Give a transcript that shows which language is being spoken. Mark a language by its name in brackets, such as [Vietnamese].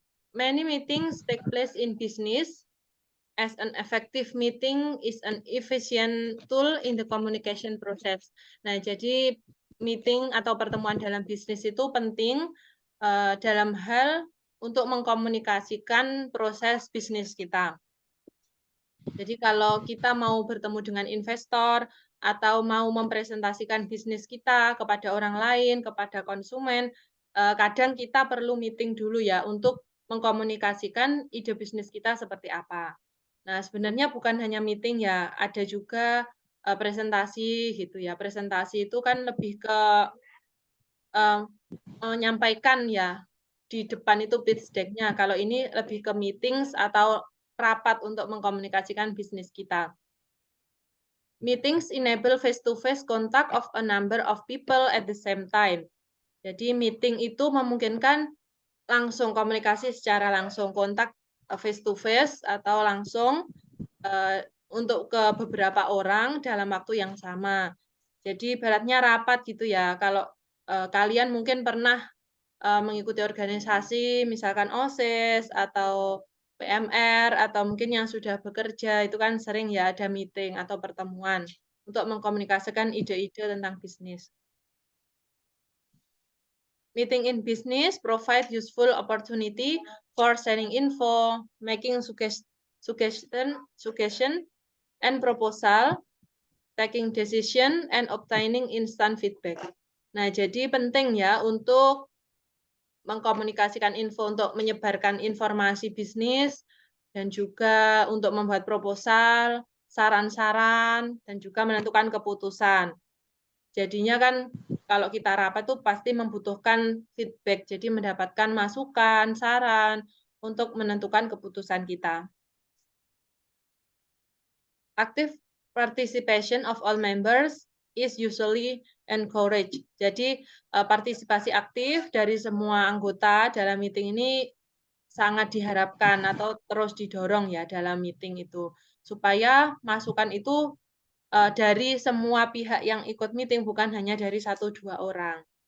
[English] Many meetings take place in business, as an effective meeting is an efficient tool in the communication process. [Indonesian] Nah, jadi meeting atau pertemuan dalam bisnis itu penting dalam hal untuk mengkomunikasikan proses bisnis kita. Jadi kalau kita mau bertemu dengan investor atau mau mempresentasikan bisnis kita kepada orang lain, kepada konsumen, kadang kita perlu meeting dulu ya untuk mengkomunikasikan ide bisnis kita seperti apa. Nah, sebenarnya bukan hanya meeting ya, ada juga presentasi gitu ya. Presentasi itu kan lebih ke menyampaikan ya di depan itu pitch deck-nya. Kalau ini lebih ke meetings atau rapat untuk mengkomunikasikan bisnis kita. [English] Meetings enable face-to-face contact of a number of people at the same time. [Indonesian] Jadi meeting itu memungkinkan langsung komunikasi secara langsung, kontak face-to-face atau langsung untuk ke beberapa orang dalam waktu yang sama. Jadi ibaratnya rapat gitu ya. Kalau kalian mungkin pernah mengikuti organisasi, misalkan OSIS atau PMR atau mungkin yang sudah bekerja itu kan sering ya ada meeting atau pertemuan untuk mengkomunikasikan ide-ide tentang bisnis. [English] Meeting in business provide useful opportunity for sharing info, making suggestion and proposal, taking decision and obtaining instant feedback. [Indonesian] Nah, jadi penting ya untuk mengkomunikasikan info untuk menyebarkan informasi bisnis dan juga untuk membuat proposal, saran-saran, dan juga menentukan keputusan. Jadinya kan kalau kita rapat itu pasti membutuhkan feedback, jadi mendapatkan masukan, saran untuk menentukan keputusan kita. [English] Active participation of all members is usually encouraged. [Indonesian] Jadi partisipasi aktif dari semua anggota dalam meeting ini sangat diharapkan atau terus didorong ya dalam meeting itu supaya masukan itu dari semua pihak yang ikut meeting bukan hanya dari 1-2 orang.